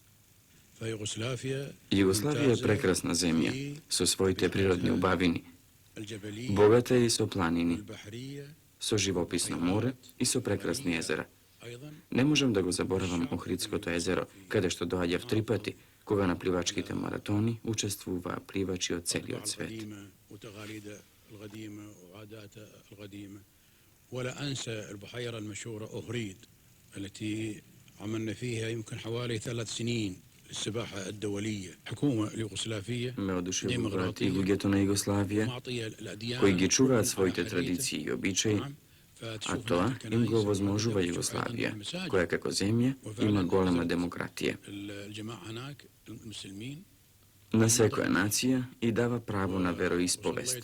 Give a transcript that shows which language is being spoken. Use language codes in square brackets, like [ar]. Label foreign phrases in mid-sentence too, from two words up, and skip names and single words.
[mk] Југославија е прекрасна земја, со своите природни убавини, богата и со планини, со живописно море и со прекрасни езера. Не можам да го заборавам Охридското езеро, каде што доаѓав 3 пати, кога на пливачките маратони учествуваа пливачи од целиот свет. [ar] ولا أنسى البحيرة المشهورة أهريد التي عملنا فيها يمكن حوالي 3 سنين للسباحة الدولية. الحكومة اليوغوسلافية [mk] Ме одушевуваат и луѓето на Југославија, кои ги чуваат своите традиции и обичаи, а тоа им го овозможува Југославија, која како земја има голема демократија. На секоја нација и дава право на вероисповест.